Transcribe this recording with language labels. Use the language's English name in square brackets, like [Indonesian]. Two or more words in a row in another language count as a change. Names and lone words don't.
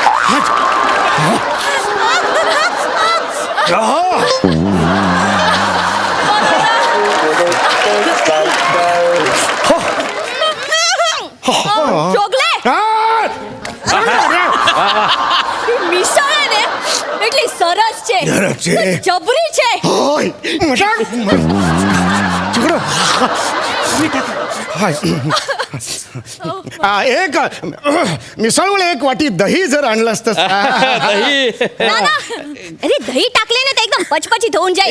[Marathi] चोगले, ही मिसळ आहे ने [Gujarati] એટલી સરસ છે, સરસ છે. જબરી છે. [Marathi] होय मजाक तिकडं हाय एक मिसळवर एक वाटी दही जर आणलं असतं दही ना ना, अरे दही टाकले ना ते एकदम पचपचीत होऊन जाईल.